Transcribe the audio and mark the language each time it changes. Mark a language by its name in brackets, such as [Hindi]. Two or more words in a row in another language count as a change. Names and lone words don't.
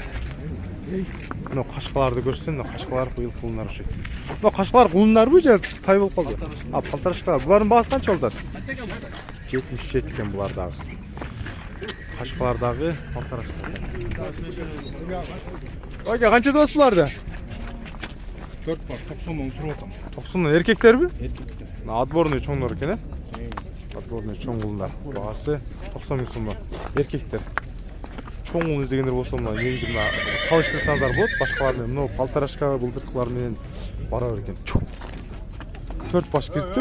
[Kyrgyz] Мына кашкаларды көрсөң, мына кашкалар быйыл кулундар ушат. Мына кашкалар кулундарбы же тай болуп калды? Полторашка. Булардын баасы канча болот? 77 экен булар дагы. Кашкалар дагы полторашка. Ага, канча дос буларды? 4 бар, 90 мың сұрап атам. 90 эркектерби? Еркектер. Отборный чоңдор экен, э? Отборный чоң кулундар. Баасы 90 000 сом. Эркектер. Чоң кулун издегендер болсо, мына негизи мына салыштырсаңыздар болот. Башкалар менен мына полторашка былдыркылар менен барабар экен. 4 баш кириптир.